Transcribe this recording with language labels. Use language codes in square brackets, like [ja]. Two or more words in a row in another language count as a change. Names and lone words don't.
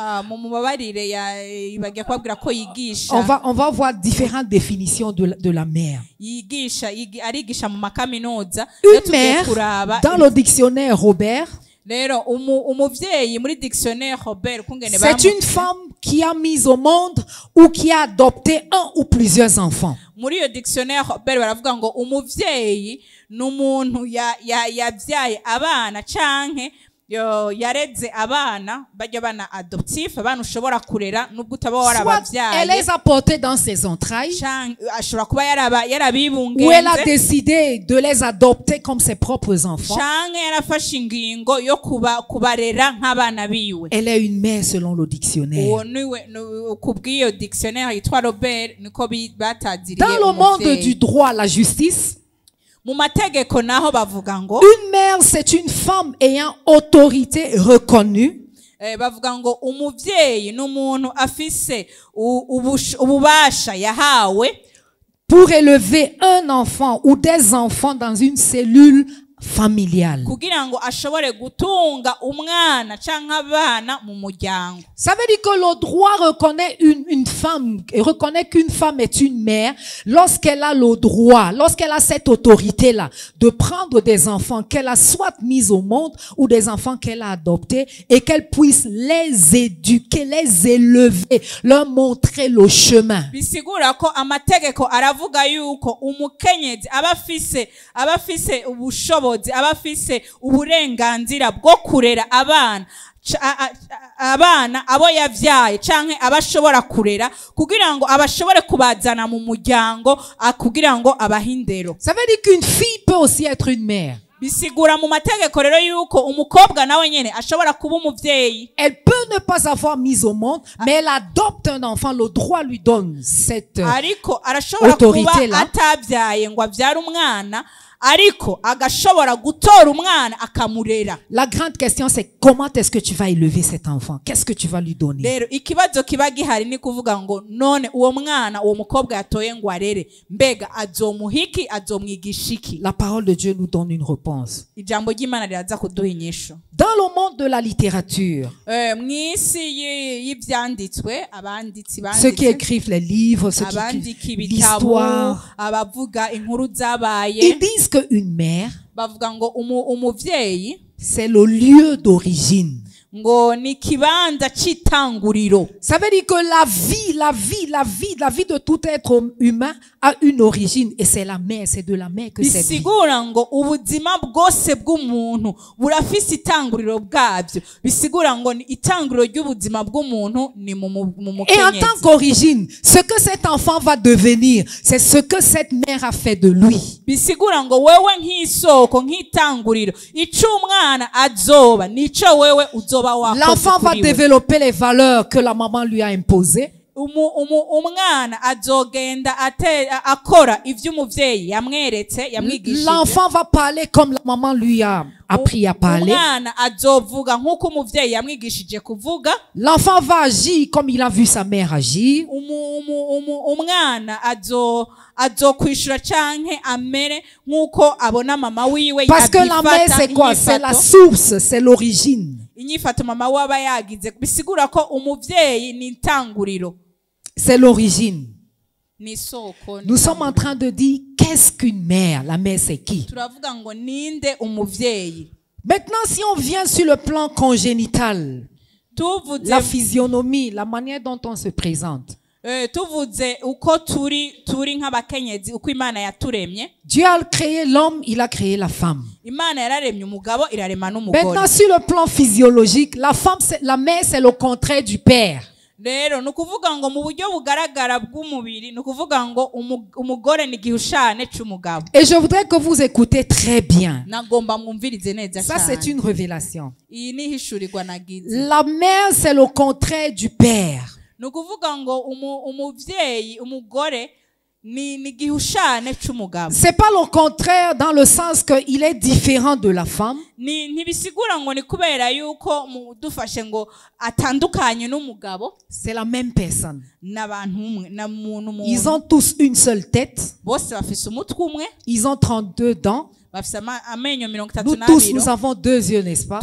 [fr] On va voir différentes définitions de la mère. Une mère, dans le dictionnaire Robert, c'est une femme qui a mis au monde ou qui a adopté un ou plusieurs enfants. [rn] Muri iyo dictionnaire Robert baravuga ngo umuvyeyi n'umuntu yabyaye abana canke yareze abana bajya bana adoptif, abana ushobora kurera nubwo utaba warabavyaye. [fr] Elle les a portés dans ses entrailles. [rn] Ashobora kuba yarabibungenze. [fr] Ou elle a décidé de les adopter comme ses propres enfants. [rn] Canke yarafashe ingingo yo kubarera nk'abana biwe. [fr] Elle est une mère selon le dictionnaire. [rn] Kubw'iyo dictionnaire yitwa Robert niko bataziriye. [fr] Dans le monde du droit, la justice, [rn] mu mategeko naho bavuga ngo [fr] une mère c'est une femme ayant autorité reconnue. [rn] Bavuga ngo umuvyeyi n'umuntu afise ububasha yahawe [fr] pour élever un enfant ou des enfants dans une cellule familiale. [rn] kugira ngo ashobore gutunga umwana canke abana mu muryango. [fr] Ça veut dire que le droit reconnaît une femme, et reconnaît qu'une femme est une mère lorsqu'elle a le droit, lorsqu'elle a cette autorité-là de prendre des enfants qu'elle a soit mis au monde ou des enfants qu'elle a adoptés et qu'elle puisse les éduquer, les élever, leur montrer le chemin. [rn] Bisigura ko amategeko aravuga yuko umukenyezi abafise ubushobozi abafise uburenganzira bwo kurera abana abo yavyaye canke abashobora kurera kugira ngo abashobore kubazana mu muryango kugira ngo abahindero. [fr] Ça veut dire qu'une fille peut aussi être une mère. [rn] Bisigura mu mategeko rero yuko umukobwa nawe nyene ashobora kuba umuvyeyi. [fr] Elle peut ne pas avoir mis au monde, mais elle adopte un enfant, le droit lui donne cette [rn] ariko arashobora kuba [fr] autorité-là. [rn] atavyaye ngo avyare umwana ariko agashobora gutora umwana akamurera. [fr] La grande question, c'est comment est-ce que tu vas élever cet enfant? Qu'est-ce que tu vas lui donner? [rn] Rero ikibazo kiba gihari ni kuvuga ngo none uwo mwana uwo mukobwa yatoye ngo arere mbega azomuhiki azomwigishiki. [fr] La parole de Dieu nous donne une réponse. [rn] Ijambo ry'Imana riraza kuduha inyishu. [fr] Dans le monde de la littérature, [rn] mw'isi y'ivyanditswe abanditsi [fr] ceux qui écrivent les livres, ceux qui [rn] abandika [fr] écrivent [rn] ibitabo [fr] l'histoire, [rn] abavuga inkuru zabaye [fr] ils disent qu'une mère, [rn] bavuga ngo umuvyeyi [fr] c'est le lieu d'origine. [rn] ngo ni kibanza c'itanguriro. [fr] Ça veut dire que la vie de tout être humain a une origine et c'est la mère, c'est de la mère que c'est. [rn] Bisigura ngo ubuzima bwose bw'umuntu burafise itanguriro bwabyo. Bisigura ngo ni itanguriro ry'ubuzima bw'umuntu ni mu mukenyezi. [fr] Et en tant qu'origine, ce que cet enfant va devenir, c'est ce que cette mère a fait de lui. [rn] Bisigura ngo wewe nk'isoko nk'itanguriro ico umwana azoba nico wewe uzoba. [fr] L'enfant va développer les valeurs que la maman lui a imposées. [rn] umwana azogenda akora ivyo umuvyeyi yamweretse yamwigishije. [fr] L'enfant va parler comme la maman lui a appris à parler. [rn] Umwana azovuga nkuko umuvyeyi yamwigishije kuvuga. [fr] L'enfant va agir comme il a vu sa mère agir. [rn] Umwana azokwishura canke amere nkuko abona mama wiwe. [fr] Parce que la mère c'est quoi? C'est la source, c'est l'origine. [rn] Inyifato mama waba yagize bisigura ko umuvyeyi ni intanguriro. [fr] C'est l'origine. Nous sommes en train de dire qu'est-ce qu'une mère? La mère c'est qui? Maintenant si on vient sur le plan congénital, la physionomie, la manière dont on se présente. Dieu a créé l'homme, il a créé la femme. Maintenant sur le plan physiologique, la mère c'est le contraire du père. [rn] Rero nukuvuga ngo mu buryo bugaragara bw'umubiri nukuvuga ngo umugore ni gihushane c'umugabo. [fr] Et je voudrais que vous écoutez très bien. [rn] Nagomba mwumvirize neza cyane. [fr] Ça c'est une révélation. [rn] Iyi ni hishurirwa nagize. [fr] La mère c'est le contraire du père. [rn] Nukuvuga ngo umuvyeyi umugore ni gihushane c'umugabo. [fr] C'est pas le contraire dans le sens que il est différent de la femme. [rn] Ntibisigura ngo ni kubera yuko dufashe ngo atandukanye n'umugabo. [fr] C'est la même personne. [rn] N'abantu [fr] Ils ont tous une seule tête. [rn] Bose bafise umutwe umwe. [fr] Ils ont 32 dents. Nous tous nous avons 2 yeux, n'est-ce pas?